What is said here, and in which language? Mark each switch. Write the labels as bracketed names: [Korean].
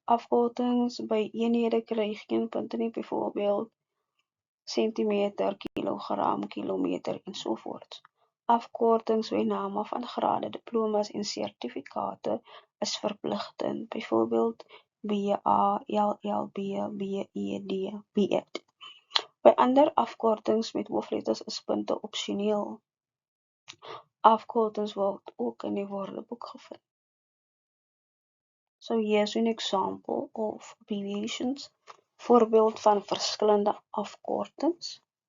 [Afrikaans] Afkortings by eenhede kry geen punte nie, byvoorbeeld sentimeter, kilogram, kilometer en so voort. Afkortings by name van grade, diplomas en sertifikate is verpligtend. Byvoorbeeld BA, LLB, BEd, BEd. By ander afkortings met hoofletters is punte opsioneel. Afkortings word ook in die woordeboek gevind. [English] So here's an example of abbreviations. [Afrikaans] Voorbeeld van verskillende afkortings.